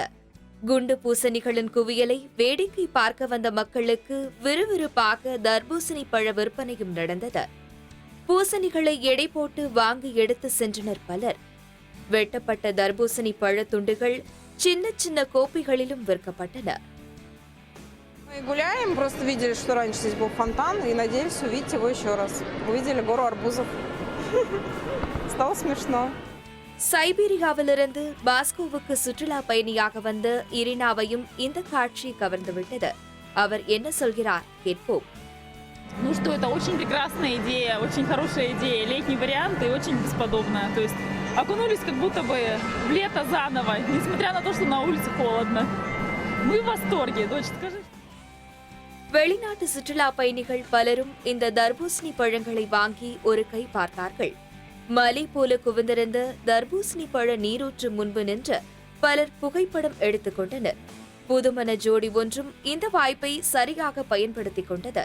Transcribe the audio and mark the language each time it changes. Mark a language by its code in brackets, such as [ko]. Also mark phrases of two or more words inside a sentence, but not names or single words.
[ta] குண்டு பூசணிகளின் குவியலை வேடிக்கை பார்க்க வந்த மக்களுக்கு விறுவிறுப்பாக தர்பூசணி பழ விற்பனையும் நடந்தது. பூசணிகளை எடை போட்டு வாங்கி எடுத்து சென்றனர் பலர். வெட்டப்பட்ட தர்பூசணி பழ துண்டுகள் சின்ன சின்ன கோப்பைகளிலும் விற்கப்பட்டன. [ru] Мы гуляем, просто видели, что раньше здесь был фонтан, и надеялись увидеть его еще раз. Увидели гору арбузов. Стало смешно. [ta] சைபீரியாவிலிருந்து மாஸ்கோவுக்கு சுற்றுலா பயணியாக வந்த இரினாவையும் இந்த காட்சி கவர்ந்துவிட்டது. அவர் என்ன சொல்கிறார் கேட்போம். [ru] Ну что, это очень прекрасная идея, очень хорошая идея, летний вариант и очень бесподобная. То есть окунулись как будто бы в лето заново, несмотря на то, что на улице холодно. Мы в восторге, дочь, скажи. [ta] வெளிநாட்டு சுற்றுலா பயணிகள் பலரும் இந்த தர்பூசணி பழங்களை வாங்கி ஒரு கை பார்த்தார்கள். மலை போல குவிந்திருந்த தர்பூசணி பழ நீரூற்று முன்பு நின்று பலர் புகைப்படம் எடுத்துக் கொண்டனர். புதுமண ஜோடி ஒன்றும் இந்த வாய்ப்பை சரியாக பயன்படுத்திக் கொண்டது.